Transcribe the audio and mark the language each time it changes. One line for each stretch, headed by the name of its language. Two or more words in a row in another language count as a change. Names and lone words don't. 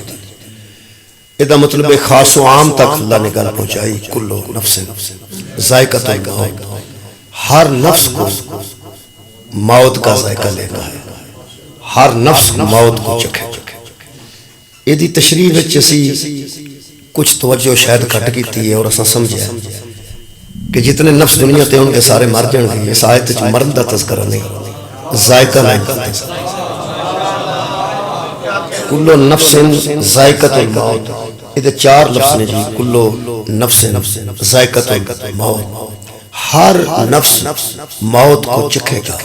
Urdu: یہ مطلب خاص و عام تک اللہ نے گل پہنچائی
Arabic: کل نفس ذائقۃ الموت،
Urdu: ہر نفس کو موت کا ذائقہ لینا ہے، ہر نفس موت کو چکھے۔
Punjabi: یہ دی تشریح وچ اسی کچھ توجہ شاید کٹ کیتی ہے اور اساں سمجھیا کہ جتنے نفس دنیا تے ہون گے سارے مر جان گے۔ اس آیت وچ مرن دا تذکرہ نہیں، ذائقہ نہیں کرتے۔
Arabic: کل نفس ذائقۃ الموت،
Punjabi: یہ چار لفظ نے جی،
Arabic: کل نفس ذائقۃ الموت،
Urdu: ہر نفس موت کو چکھے گا۔